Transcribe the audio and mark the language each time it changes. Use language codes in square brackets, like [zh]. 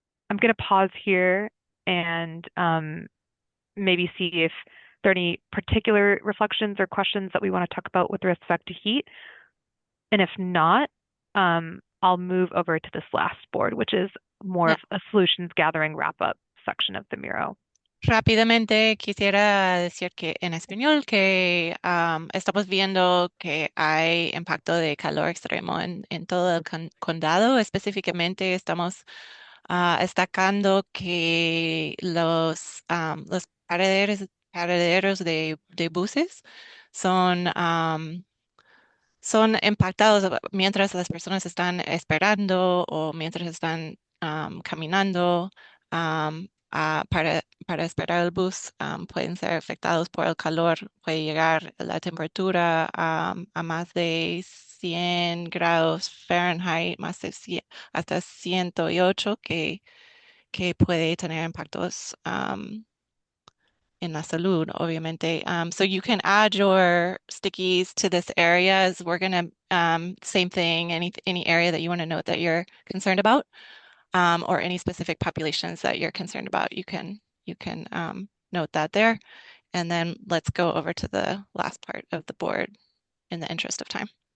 [en] I'm going to pause here and maybe see if there are any particular reflections or questions that we want to talk about with respect to heat. And if not, I'll move over to this last board, which is more of a solutions gathering wrap-up section of the Miro. [es] Rápidamente quisiera decir que en español que estamos viendo que hay impacto de calor extremo en todo el condado. Específicamente estamos destacando que los paraderos de buses son son impactados mientras las personas están esperando o mientras están caminando para esperar el bus. Pueden ser afectados por el calor, puede llegar la temperatura a más de 100 grados Fahrenheit, más de hasta 108, que puede tener impactos in la salud, obviamente. [en] So you can add your stickies to this area, as we're gonna, same thing, any area that you want to note that you're concerned about, or any specific populations that you're concerned about, you can note that there. And then let's go over to the last part of the board in the interest of time.